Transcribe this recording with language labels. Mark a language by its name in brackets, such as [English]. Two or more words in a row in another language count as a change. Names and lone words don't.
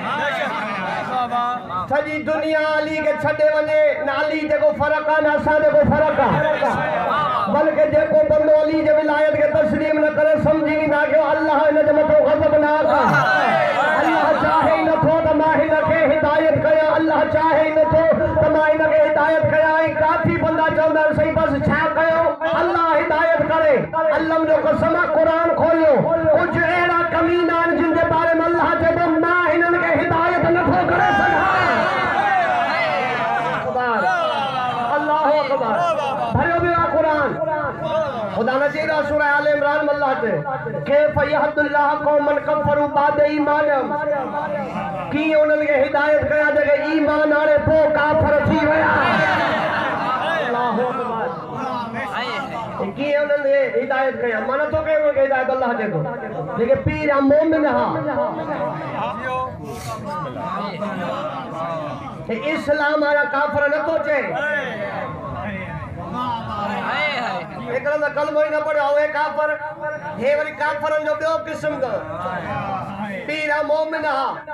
[Sindhi] सॼी दुनिया अली खे छॾे वञे न अली जेको फ़र्क़ु आहे न असां जेको फ़र्क़ु आहे बल्कि जेको बंदो अली जे विलायत के तस्लीम न करे समझी ना कि अल्लाह इन जे मथो गज़बनाक अल्लाह चाहे न थो त मां हिन खे हिदायत कया अल्लाह चाहे न थो त मां हिन खे हिदायत कया काफ़ी बंदा चवंदा सही बस छा कयो अल्लाह हिदायत करे अल्लाह जो कसम कुरान खोलियो कुछ अहिड़ा कमीना आहिनि जिन जे बारे में अल्लाह चए मां हिननि खे हिदायत नथो करे सघां [Arabic] الله أكبر [Sindhi] भरियो वियो आहे कुरान खुदा ने चई रहा सूरह आल इमरान में अल्लाह ते [Arabic] كيف يهدي الله قوما كفروا بعد إيمان [Sindhi] की उन्हनि खे हिदायत कया जेके ईमान आणे पोइ काफ़िर थी विया [Arabic] الله أكبر [Sindhi] की उन्हनि खे हिदायत कया मां नथो कयो उन्हनि खे हिदायत अल्लाह चए थो जेके पीर आहे मोमिन हा इस्लाम वारा काफ़िर नथो चए एक कलमो ही न पढ़ियो हे काफ़िर हे वरी काफ़िरनि जो ॿियो क़िस्म का पीर आहे मोमिन हा